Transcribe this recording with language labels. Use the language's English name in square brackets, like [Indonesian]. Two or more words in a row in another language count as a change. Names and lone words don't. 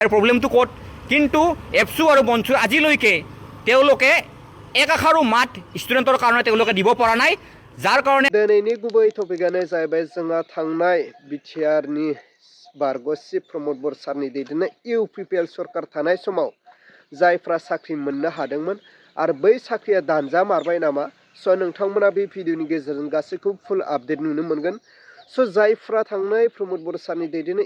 [Assamese] প্ৰব্লেমটো ক'ত কিন্তু এপছু আৰু বঞ্চু আজিলৈকে তেওঁলোকে এক আখাৰো মাত ষ্টুডেণ্টৰ কাৰণে তেওঁলোকে দিব পৰা নাই যাৰ কাৰণে [Bodo] दिनैनि गुबै टपिकआनो जाहैबाय जोंहा थांनाय बिटिआरनि बारग' चिफ प्रमद बर सारनि दैदेननाय इउपिपिएल सरकार थानाय समाव जायफ्रा साख्रि मोननो हादोंमोन आरो बै साख्रिया दानजा मारबाय नामा स' नोंथांमोना बे भिडिअनि गेजेरजों गासैखौबो [English] full update [Bodo] नुनो मोनगोन स' जायफ्रा थांनाय प्रमद बर सारनि दैदेननाय